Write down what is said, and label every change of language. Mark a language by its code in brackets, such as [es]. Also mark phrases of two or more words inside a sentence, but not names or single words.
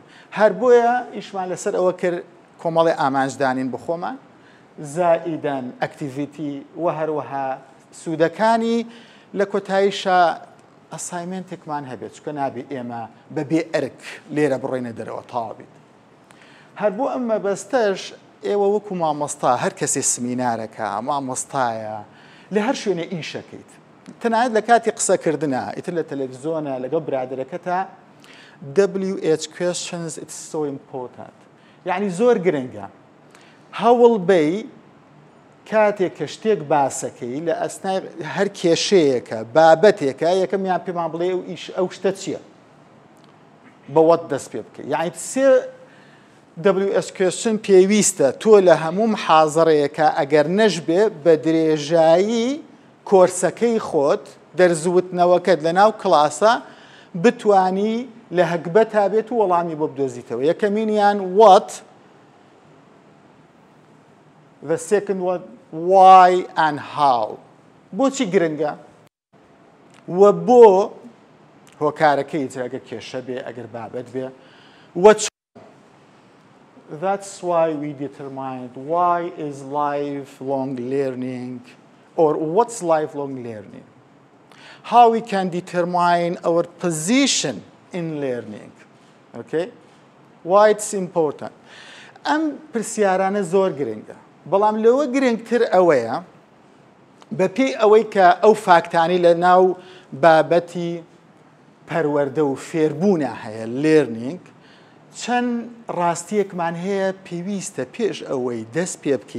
[ckb] هەر بۆیە ئیشمان لەسەر ئەوە کرد کۆمەڵی ئامانجدانین بۆ خۆمان زائیدەن ئەکتیڤیتی و هەروەها سوودەکانی لە کۆتاییشە ئەسایمنتێکمان هەبێت چکە نابێ ئێمە بەبێ ئەرک لێرە بڕۆینە دەرەوە تاوا بیت. هەر بۆ ئەم مەبەستەش ئێوە وەکو مامۆستا هەر کەسێ سمینارەکە مامۆستایە لە هەر شوێنێ ئیشەکەیت تەنانەت لە کاتی قسەکردنە ئیتر لە تەلەڤیزۆنە لەگەڵ برادەرەکەتە [en] WH questions it's so important [ckb] یعنی زۆر گرنگە هەوڵ بەی کاتێک کە شتێک باسەکەی لە ئەسنای هەر کێشەیەکە بابەتێکە یەکەمیان پێمان بڵێ ئەو شتە چییە بەوەت دەست پێ بکەیت یعنی سێ [en] WH question [ckb] پێویستە تۆ لە هەموو محازەڕەیەکە ئەگەر نەشبێ بە درێژایی کۆرسەکەی خۆت دەرزوتنەوەکەت لە ناو کڵاسە بتانی لە هەکبە تا بێت و وەڵامی بۆ بدۆزیتەوە یەکەمینیان what [en] the second one why and how [ckb] بۆچی گرنگە و بۆ هۆکارەکەی ئەگەر کێشە بێ ئەگەر بابەت بێ [en] that's why we determined why is lifelong learning or what's lifelong learning how we can determine our position in learning okay why it's important [ckb] ئەم پرسیارانە زۆر گرنگە بەڵام لەوە گرنگتر ئەوەیە بەپێی ئەوەی کە ئەو فاکتانی لە ناو بابەتی پەروەردە و فێربوونە هەیە learning چەند ڕاستیەکمان هەیە پێویستە پێش ئەوەی دەست پێ بکەی